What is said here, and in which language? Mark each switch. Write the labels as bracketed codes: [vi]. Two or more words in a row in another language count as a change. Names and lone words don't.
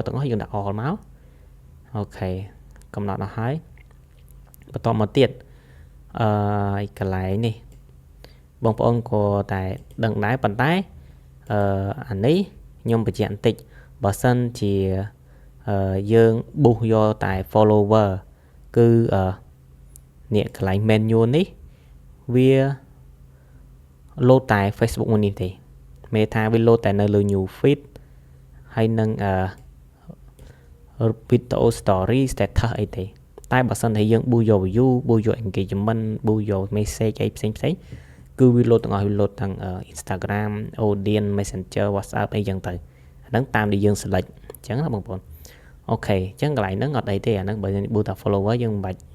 [km] ទាំងអស់យើងដាក់ all មកអូខេកំណត់អស់ហើយបន្តមកទៀតកន្លែងនេះបងប្អូនក៏តែដឹងដែរប៉ុន្តែអានេះខ្ញុំបញ្ជាក់បន្តិចបើសិនជាយើង boost យកតែ follower គឺនេះកន្លែង menu នេះវា load តែ Facebook មួយនេះទេមានថាវា load តែនៅលើ [en] new feed [km] ហើយនឹង [en] video story status [km] អីទេតែបើសិនតែយើង boost យក view boost យក engagement boost យក message អីផ្សេងគឺវា load ទាំងអស់វា load ទាំង Instagram audience messenger WhatsApp អីចឹងទៅអាហ្នឹងតាមដែលយើង select អញ្ចឹងណាបងប្អូនអូខេអញ្ចឹងកន្លែងហ្នឹងអត់អីទេអាហ្នឹងបើយើង boost តែ follower យើងមិនបាច់